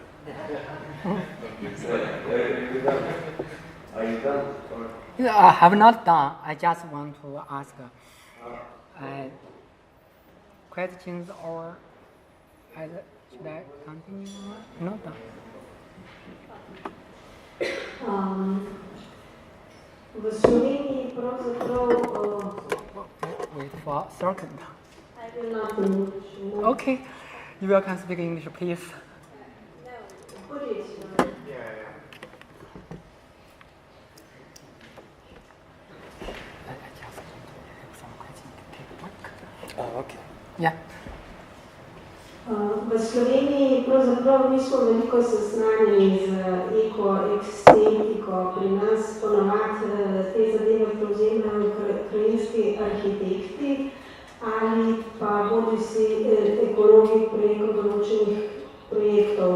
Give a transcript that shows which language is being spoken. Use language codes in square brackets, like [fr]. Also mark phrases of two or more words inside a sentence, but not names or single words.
[en] Are you done? Yeah, I have not done. I just want to ask questions or should I continue? Not done. [sl] V Sloveniji pravzaprav... [en] Wait for a second. I will not English. Okay, you will can speak English, please. No, put it. I just want to have some questions to take a break. Oh, okay. Yeah. [sl] V Sloveniji pravzaprav nismo veliko seznanjeni z eko-estetiko. Pri nas ponovadi te zadeve prevzemajo krajinski arhitekti ali pa bodisi ekologi preko določenih projektov.